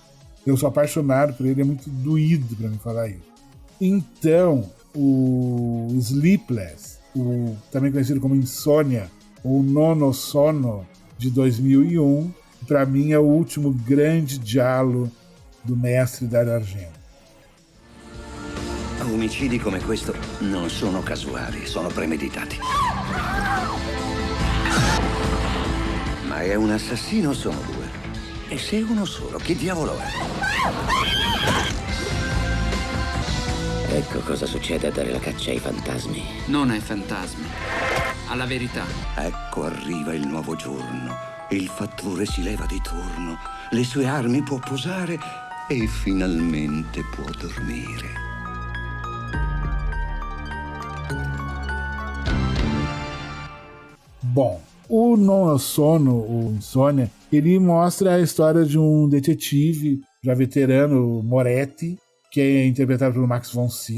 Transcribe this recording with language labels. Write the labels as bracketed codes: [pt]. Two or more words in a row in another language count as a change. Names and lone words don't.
[pt] Eu sou apaixonado por ele, é muito doído pra mim falar isso. Então, o Sleepless, também conhecido como Insônia, ou Nono Sono, de 2001, pra mim é o último grande giallo do mestre Dario Argento. [it] Omicidi come questo non sono casuali, sono premeditati. Ma è un assassino o sono 2? E se uno solo, che diavolo è? Ecco cosa succede a dare la caccia ai fantasmi. Non ai fantasmi, alla verità. Ecco arriva il nuovo giorno. Il fattore si leva di turno. Le sue armi può posare e finalmente può dormire. [pt] Bom, o Nono Sono, o Insônia, ele mostra a história de um detetive já veterano, Moretti, que é interpretado pelo Max von Sydow.